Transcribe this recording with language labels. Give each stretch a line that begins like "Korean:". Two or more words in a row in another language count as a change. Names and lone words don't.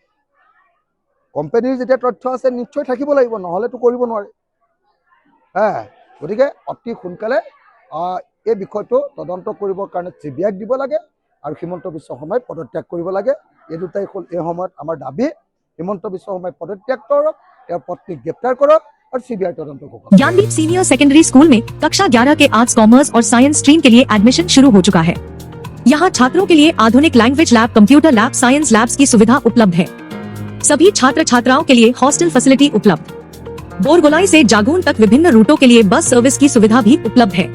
Assamese: কোম্পানীৰ যেতিয়া তথ্য আছে নিশ্চয় থাকিব লাগিব, নহ'লেতো কৰিব নোৱাৰে। গতিকে অতি সোনকালে এই বিষয়টো তদন্ত কৰিবৰ কাৰণে CBIক দিব লাগে, আৰু হিমন্ত বিশ্ব শৰ্মাই পদত্যাগ কৰিব লাগে। এই দুটাই হ'ল এই সময়ত আমাৰ দাবী। হিমন্ত বিশ্ব শৰ্মাই পদত্যাগ কৰক, তেওঁৰ পত্নীক গ্ৰেপ্তাৰ কৰক,
Hindi: और CBI तदंत को। ज्ञानदीप सीनियर सेकेंडरी स्कूल में कक्षा 11 के आर्ट्स, कॉमर्स और साइंस स्ट्रीम के लिए एडमिशन शुरू हो चुका है। यहाँ छात्रों के लिए आधुनिक
English: language lab, computer lab, science labs
Hindi: की सुविधा उपलब्ध है। सभी छात्र छात्राओं के लिए
English: hostel facility
Hindi: उपलब्ध। बोरगोलाई से जागून तक विभिन्न रूटों के लिए
English: bus service
Hindi: की सुविधा भी उपलब्ध है।